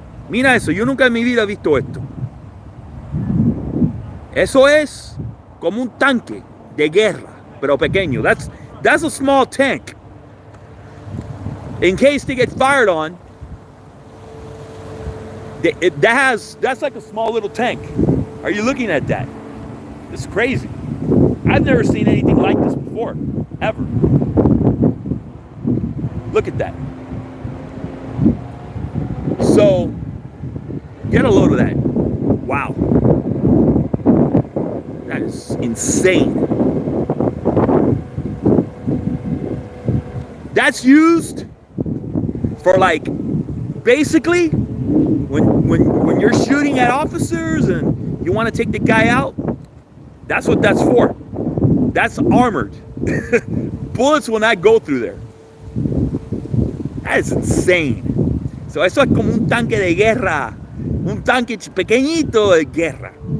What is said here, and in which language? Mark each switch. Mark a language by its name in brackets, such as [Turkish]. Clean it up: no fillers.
[Spanish] Mira eso, yo nunca en mi vida he visto esto. Eso es como un tanque de guerra, pero pequeño. [English] That's a small tank. In case they get fired on, that's like a small little tank. Are you looking at that? It's crazy. I've never seen anything like this before, ever. Look at that. So, get a load of that. Wow. That is insane. That's used for, like, basically when you're shooting at officers and you want to take the guy out, that's what that's for. That's armored. Bullets will not go through there. That is insane. [Spanish] So eso es como un tanque de guerra, un tanque pequeñito de guerra.